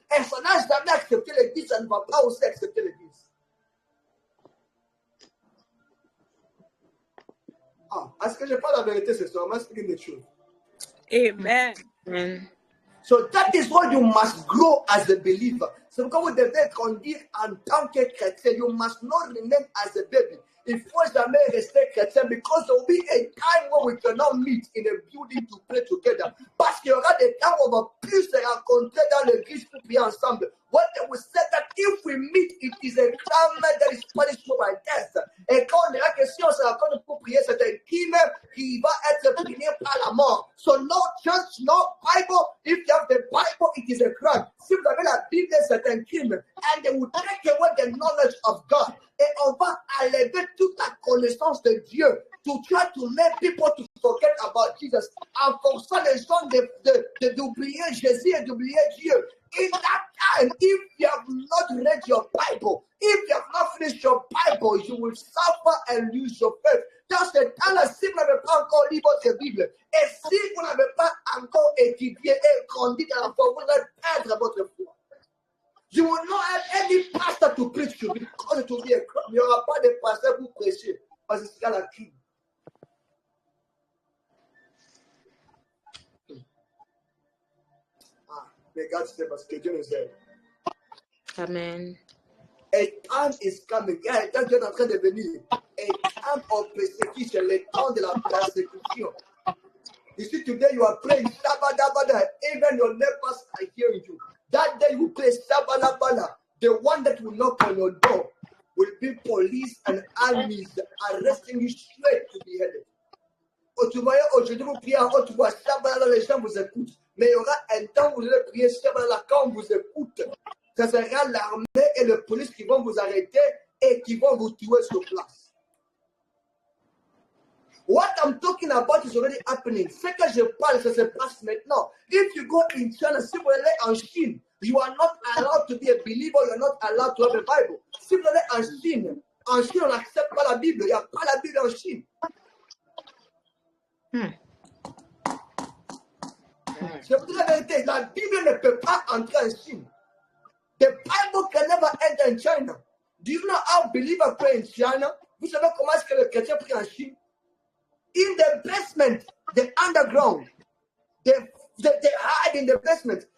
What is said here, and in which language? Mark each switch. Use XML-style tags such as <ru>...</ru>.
<fr>Et ça n'a jamais accepté l'église, ça ne va pas aussi accepter l'église. Est-ce que je parle la vérité ce soir?</fr> <en>I'm speaking the truth. Amen. Amen. So that is why you must grow as a believer.</en> <fr>C'est pourquoi vous devez grandir en tant que chrétien.</fr> <en>You must not remain as a baby.</en> <fr>Il faut jamais rester chrétien</fr> <en>because there will be a time when we cannot meet in a building to pray together.</en> <fr>Parce qu'il y aura des temps où on va plus se rencontrer dans l'église pour prier ensemble.</fr> <en>When they will say that if we meet, it is a crime that is punished by death.</en> <fr>Et quand on dira que si on se rencontre pour prier, c'est un crime qui va être puni par la mort.</fr> <en>So no church, no Bible. If you have the Bible, it is a crime.</en> <fr>Si vous avez la Bible, c'est un crime.</fr> <en>And they will take away the knowledge of God.</en> <fr>Et on va enlever toute la connaissance de Dieu</fr> <en>to try to make people to forget about Jesus.</en> <fr>En forçant les gens d'oublier Jésus et d'oublier Dieu.</fr> <en>In that time, if you have not read your Bible, if you have not finished your Bible, you will suffer and lose your faith.</en> <fr>Dans ce temps-là, si vous n'avez pas encore lu votre Bible, et si vous n'avez pas encore étudié et grandi dans la foi, vous allez perdre votre foi.</fr> <en>You will not have any pastor to preach to because it will be a crime.</en> <fr>Il n'y aura pas de pasteur pour prêcher parce que c'est la crime. Regarde, c'est parce que Dieu nous aide. Amen.</fr> <en>A time is coming.</en> <fr>Il y a un temps qui est en train de venir.</fr> <en>A time of persecution.</en> <fr>Le temps de la persécution.</fr> <en>You see, today you are praying, Shabba-dabba-da. Even your neighbors are hearing you. That day you pray, Shabba-dabba-da. The one that will knock on your door will be police and armies arresting you straight to be beheaded.</en> <fr>Tu voyez, aujourd'hui, vous priez en haut, tu vois, Shabbat, les gens vous écoutent. Mais il y aura un temps où vous allez prier Shabbat, quand on vous écoute. Ce sera l'armée et le police qui vont vous arrêter et qui vont vous tuer sur place.</fr> <en>What I'm talking about is already happening.</en> <fr>Ce que je parle, ça se passe maintenant.</fr> <en>If you go in China,</en> <fr>si vous allez en Chine,</fr> <en>you are not allowed to be a believer, you are not allowed to have a Bible.</en> <fr>Si vous allez en Chine, on n'accepte pas la Bible. Il n'y a pas la Bible en Chine. Je vous dis la vérité, la Bible ne peut pas entrer en Chine.</fr> <en>The Bible can never enter in China. Do you know how believers pray in China?</en> <fr>Vous savez comment est-ce que le chrétien prie en Chine?</fr> <en>In the basement, the underground, they hide in the basement.</en>